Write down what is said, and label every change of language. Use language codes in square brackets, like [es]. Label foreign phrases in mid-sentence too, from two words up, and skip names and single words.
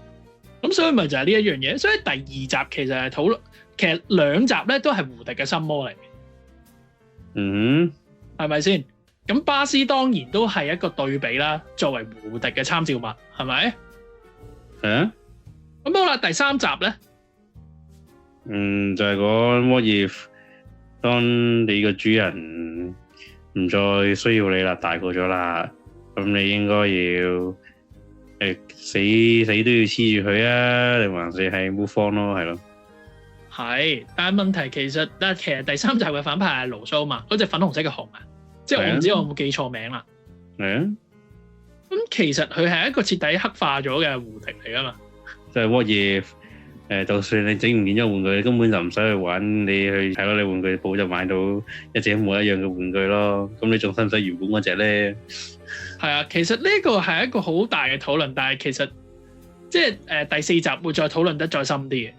[yue] 咁所以咪就係呢一樣嘢。所以第二集其實係討論，其實兩集咧都係胡迪嘅心魔嚟嘅。嗯，係咪先？咁巴斯當然都係一個對比啦，作為胡迪嘅參照物，係咪？係啊。咁好啦，第三集咧，就係講 [en] what if [yue] 當你個主人唔再需要你啦，大個咗啦，咁你應該要死都要黐住佢啊，定還是係 [en] move on [yue] 咯，係咯？係，但係問題其實第三集嘅反派係盧蘇嘛，嗰隻粉紅色嘅熊啊，即係我唔知我有冇記錯名啦。係啊。咁其實佢係一個徹底黑化咗嘅胡迪嚟噶嘛。即係 [en] what if [yue] 就算你整唔見咗玩具，你根本就唔使去玩，你去睇你玩具鋪就買到一隻一模一樣嘅玩具咯。咁你仲使唔使原本嗰隻咧？係啊，其實呢個係一個好大嘅討論，但係其實即係第四集會再討論得再深啲嘅。